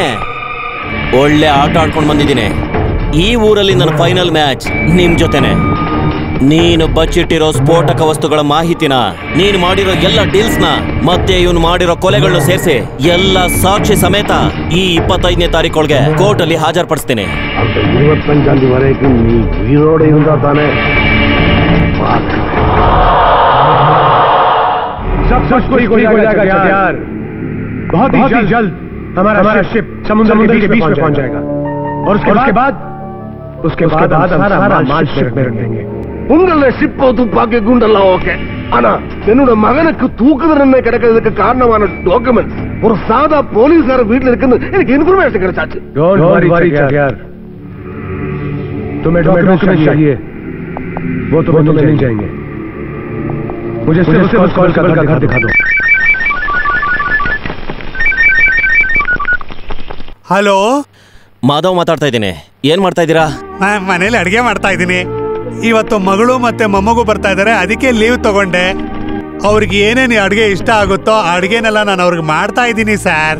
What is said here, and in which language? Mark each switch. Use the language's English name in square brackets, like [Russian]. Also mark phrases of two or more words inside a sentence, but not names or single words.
[Kannada] ಒಳ್ಳೆ ಆಟ ಆಡ್ಕೊಂಡು ಬಂದಿದ್ದೀನಿ. ಈ ಊರಲ್ಲಿ ನನ್ನ ಫೈನಲ್ ಮ್ಯಾಚ್ ನಿಮ್ ಜೊತೆನೆ. ನೀನು ಬಚ್ಚಿಟ್ಟಿರೋ ಸ್ಫೋಟಕ ವಸ್ತುಗಳ ಮಾಹಿತಿನ, ನೀನು ಮಾಡಿರೋ ಎಲ್ಲ ಡೀಲ್ಸ್ನ, ಮತ್ತೆ ಇವನು ಮಾಡಿರೋ ಕೊಲೆಗಳನ್ನು ಸೇರಿಸಿ ಎಲ್ಲ ಸಾಕ್ಷಿ ಸಮೇತ ಈ 25ನೇ ತಾರೀಕೊಳಗೆ ಕೋರ್ಟ್ ಅಲ್ಲಿ ಹಾಜರ್ಪಡಿಸ್ತೀನಿ. [Tamil] 25ಆம் தேதி வரைக்கும் நீ உயிரோடு இருந்தா தானே? [Hindi] सब कुछ हो जाएगा यार। बहुत ही जल्द हमारा शिप समुद्र के बीच में पहुंच जाएगा। और उसके बाद सारा माल शिप में रख देंगे। [Tamil] உங்கள ஷிப்போ துப்பாக்கி குண்டெல்லாம் ஓகே. ஆனா என்னோட மகனுக்கு தூக்கு தண்டனை கிடைக்கிறதுக்கு காரணமான டாக்குமெண்ட் ஒரு சாதா போலீஸார வீட்டுல இருக்குன்னு எனக்கு இன்ஃபர்மேஷன் கிடைச்சாச்சு. [English] don't worry [Hindi] यार, तुम्हें डॉक्यूमेंट चाहिए, वो तुम्हें नहीं चाहिए। मुझे सिर्फ कॉल का घर दिखा दो। [Kannada] ಹಲೋ, ಮಾಧವ್ ಮಾತಾಡ್ತಾ ಇದ್ದೀನಿ. ಏನ್ ಮಾಡ್ತಾ ಇದ್ದೀರಾ? ಮನೇಲಿ ಅಡಿಗೆ ಮಾಡ್ತಾ ಇದ್ದೀನಿ. ಇವತ್ತು ಮಗಳು ಮತ್ತೆ ಮೊಮ್ಮಗು ಬರ್ತಾ ಇದಾರೆ, ಅದಕ್ಕೆ ಲೀವ್ ತಗೊಂಡೆ. ಅವ್ರಿಗೆ ಏನೇನು ಅಡಿಗೆ ಇಷ್ಟ ಆಗುತ್ತೋ ಅಡಿಗೆನೆಲ್ಲ ನಾನು ಅವ್ರಿಗೆ ಮಾಡ್ತಾ ಇದ್ದೀನಿ ಸರ್.